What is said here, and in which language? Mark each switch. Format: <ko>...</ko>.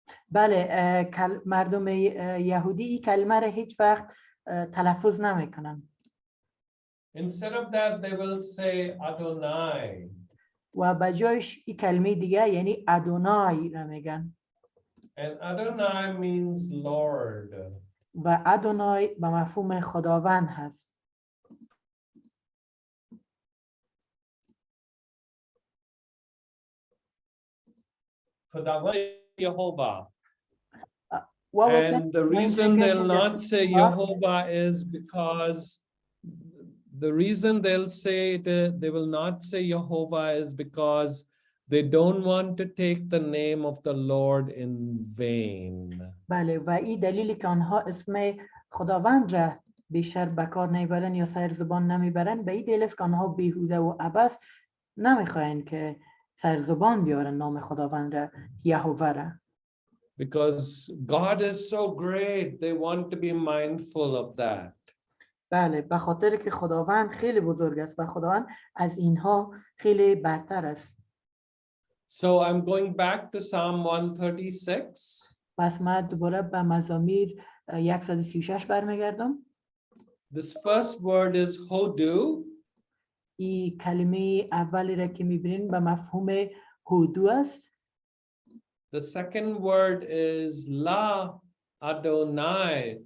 <fa>بله مردم یهودی این کلمه را هیچ وقت تلفظ نمیکنن.</fa> <en>Instead of that, they will say Adonai.</en> <fa>و به جایش این کلمه دیگه یعنی ادونای را میگن.</fa> <en>And Adonai means Lord.</en> <fa>و ادونای به مفهوم خداوند هست. Khudawand Yehovah.</fa> <en>And the reason they'll not say Yehovah is because the reason they'll say they will not say Yehovah is because They don't want to take the name of the Lord in vain.</en> <fa>بله و این دلیلی که آنها اسم خداوند را بیشتر به کار نمیبرن یا سر زبان نمیبرن، به این دلیل است که آنها بیهوده و عبث نمیخواین که سر زبان بیارن نام خداوند را، یهوه را.</fa> <en>Because God is so great, they want to be mindful of that.</en> <fa>بله به خاطر که خداوند خیلی بزرگ است و خداوند از اینها خیلی برتر است.</fa> <en>So I'm going back to Psalm 136.</en> <fa>پس من دوباره به مزامیر 136 برمیگردم.</fa> <en>This first word is hodu.</en> <fa>این کلمه اولی را که میبینین به مفهوم هودو است.</fa> <en>The second word is la Adonai.</en>